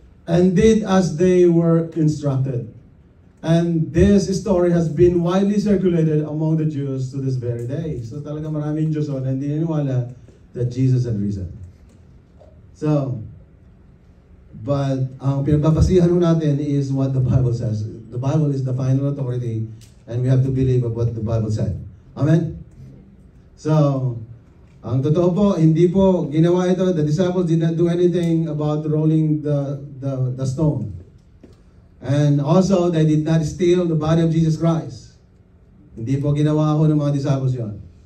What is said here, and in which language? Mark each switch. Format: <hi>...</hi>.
<en>And did as they were instructed. And this story has been widely circulated among the Jews to this very day.</en> <tl>So talaga maraming Diyos na hindi niniwala</tl> <en>that Jesus had risen. So, but</en> <tl>ang pinagbabasihan natin</tl> <en>is what the Bible says. The Bible is the final authority and we have to believe of what the Bible said. Amen?</en> <tl>So, ang totoo po, hindi po ginawa ito.</tl> <en>The disciples did not do anything about rolling the stone. And also, they did not steal the body of Jesus Christ.</en> <tl>Hindi po ginawa ako ng mga disciples yun.</tl>